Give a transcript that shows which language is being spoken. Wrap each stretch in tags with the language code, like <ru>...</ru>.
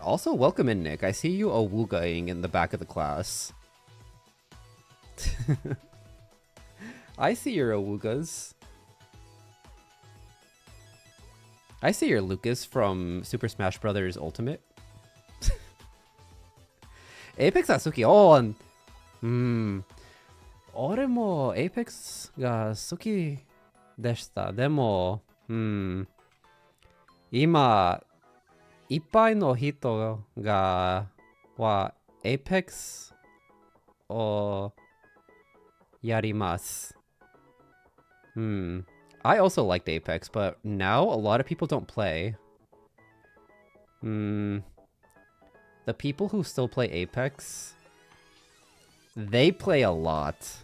<en>Also, welcome in, Nick. I see you awoogaing in the back of the class. I see your awoogas. I see your Lucas from Super Smash Bros. Ultimate.</en> <ja>Apexが好き。おー、俺も Apex が好きでした。でも、今、いっぱいの人がは Apex をやります。</ja> <en>I also liked Apex, but now a lot of people don't play. The people who still play Apex, they play a lot.</en>